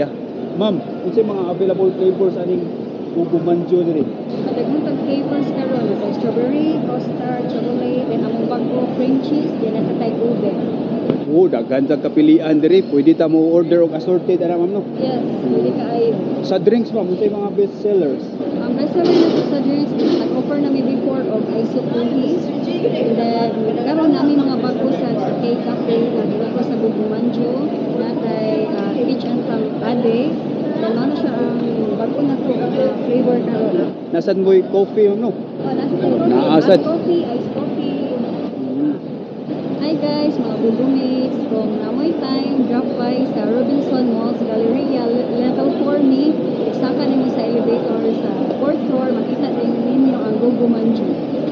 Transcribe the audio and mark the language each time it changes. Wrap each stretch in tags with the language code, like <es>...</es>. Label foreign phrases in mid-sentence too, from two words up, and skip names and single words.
<ceb>Ma'am, unsay mga</ceb> <en>available flavors</en> <ceb>aning Gugu Manjo diri? Daghan tag flavors karon kay strawberry, custard, chocolate, then among bago</ceb> <en>cream cheese,</en> <ceb>then nasa Thai ube. Oh, daghan sa kapilian diri. Pwede ta mo order og assorted ana ma'am no.</ceb> <en>Yes, pwede kaayo.</en> <ceb>Sa drinks ma'am, unsay mga</ceb> <en>best sellers?</en> <ceb>Ang</ceb> <en>best seller</en> <ceb>na sa drinks is nag-offer namin before of</ceb> <en>iso coffee. And then,</en> <ceb>karon namin mga bago sa K-Cafe, nag-offer sa Bubumanjo, natay Peach and Plum Ade. Then, ano siya ang bago na to, flavor karon. Nasan mo'y coffee no? Oh, nasa coffee, Naasad.</ceb> <en>iced coffee. Hi guys,</en> <ceb>mga bubumates. Kung namoy time,</ceb> <en>drop by</en> <ceb>sa Robinson Malls Galleria, level 4 ni. Saka nimo sa elevator sa</ceb> <en>4th floor,</en> <ceb>makita din ninyo ang Gugu Manju.</ceb>